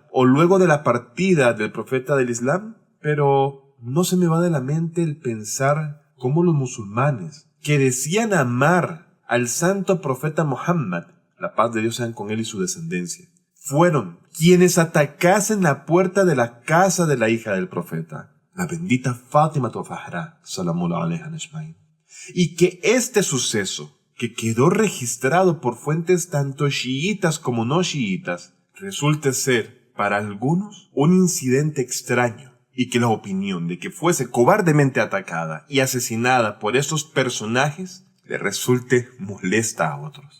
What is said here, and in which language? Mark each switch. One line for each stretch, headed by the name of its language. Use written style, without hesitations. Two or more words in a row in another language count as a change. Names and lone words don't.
Spanish: ¿O luego de la partida del profeta del Islam? Pero no se me va de la mente el pensar cómo los musulmanes, que decían amar al santo profeta Muhammad, la paz de Dios sea con él y su descendencia, fueron quienes atacasen la puerta de la casa de la hija del profeta, la bendita Fátima Zahra,
Arabic: سلام عليها أجمعين.
Spanish: Y que este suceso, que quedó registrado por fuentes tanto chiitas como no chiitas, resulte ser, para algunos, un incidente extraño, y que la opinión de que fuese cobardemente atacada y asesinada por estos personajes le resulte molesta a otros.